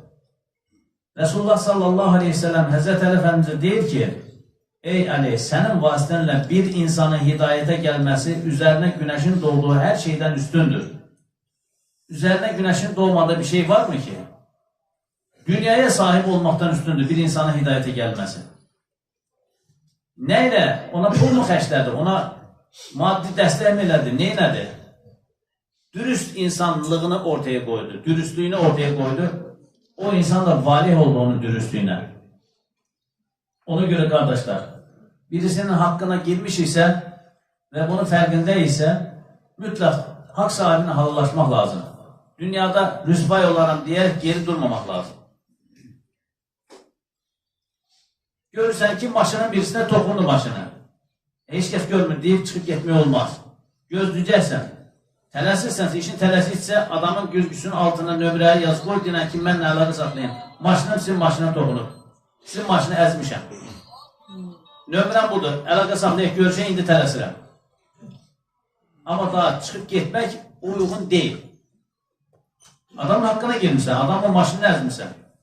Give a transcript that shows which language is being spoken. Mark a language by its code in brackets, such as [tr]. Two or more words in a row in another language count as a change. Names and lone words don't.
[az] Resulullah [ar] صلى الله عليه وسلم [az] Həzrət Əli Efendimizə deyir ki, Ey Ali, sənin vasitənlə bir insanın hidayətə gəlməsi üzərinə günəşin doğduğu hər şeydən üstündür. Üzərinə günəşin doğmadığı bir şey varmı ki? Dünyaya sahib olmaqdan üstündür bir insanın hidayətə gəlməsi. Nə ilə? Ona pul mu xərclədi? Ona maddi dəstək mi elədi? Ne elədi? [tr] Dürüst insanlığını ortaya koydu. Dürüstlüğünü ortaya koydu. O insan da valih oldu onun dürüstlüğüne. Ona göre kardeşler, birisinin hakkına girmiş ise ve bunun farkında ise mutlak hak sahibine halallaşmak lazım. Dünyada rüsvay olarak diyerek geri durmamak lazım. [az] Görürsen ki maşının birisine tokundu başına. Hiç kes görmür deyip çıkıp gitmeye olmaz. Gözleyeceksen. Tələsirsən, işin tələsirsə adamın güzgüsünün altına nömrəyə yaz qoy, deyən ki, mən nələri saxlayayım. Maşınım sizin maşına toxunub. Sizin maşını əzmişəm. Nömrəm budur, əlaqə saxlayaq, görüşək, indi tələsirəm. Amma daha çıxıb getmək uyğun deyil. Adamın haqqına girmişsən, adamın maşını əzmişsən.